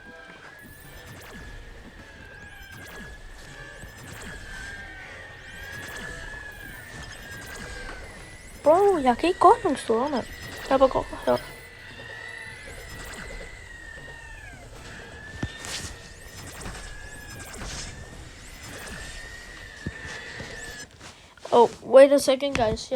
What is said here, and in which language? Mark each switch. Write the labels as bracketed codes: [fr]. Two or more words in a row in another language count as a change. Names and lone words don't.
[da] Bro, jeg kan ikke gå nogen steder, mand. Jeg bare går her. [en] Oh, wait a second, guys.